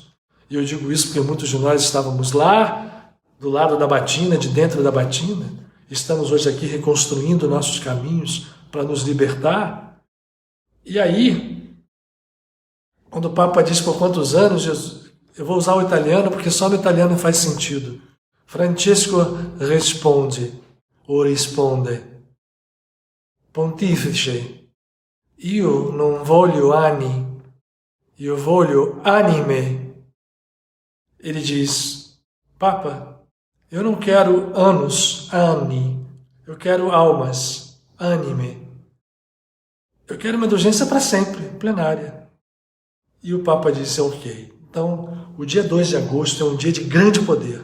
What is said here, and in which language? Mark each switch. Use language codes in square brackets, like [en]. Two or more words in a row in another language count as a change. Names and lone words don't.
[pt] E eu digo isso porque muitos de nós estávamos lá, do lado da batina, de dentro da batina, estamos hoje aqui reconstruindo nossos caminhos para nos libertar. E aí, quando o Papa diz por quantos anos, eu vou usar o italiano porque só no italiano faz sentido. [it] Francesco [pt] responde, ou [it] risponde, Pontífice, io non voglio anni, io voglio anime. [pt] Ele diz, Papa, eu não quero anos, anni, eu quero almas, anime. Eu quero uma indulgência para sempre, plenária. E o Papa disse, ok. Então, o dia 2 de agosto é um dia de grande poder.